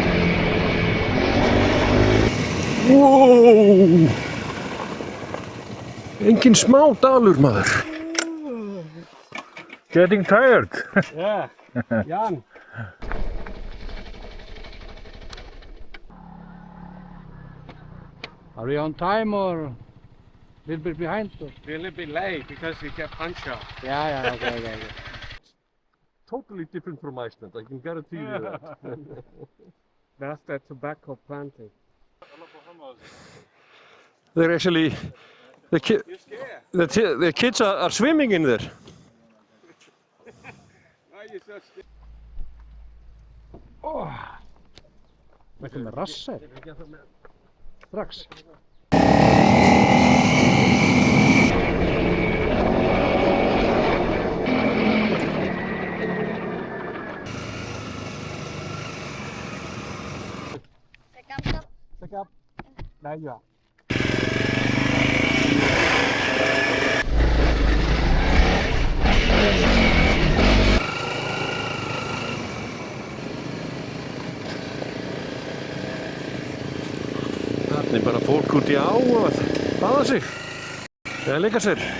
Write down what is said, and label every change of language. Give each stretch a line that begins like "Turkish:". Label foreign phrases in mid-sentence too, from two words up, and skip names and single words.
English: Wow!
Icelandic: Engin smá dalur, maður.
English: Getting tired. Yeah, young. Are we on time or a little bit behind? Or? We're a little bit late because we get punch out. Yeah, okay. Totally different from Iceland, I can guarantee you that. That's the tobacco planting. They're actually, the kids are swimming in there. Why are you so scared?
Icelandic: Þetta með rassa strax.
English: Pick up. There you are.
Icelandic: Þarna er bara fólk út í á að baða sig, eða leika sér.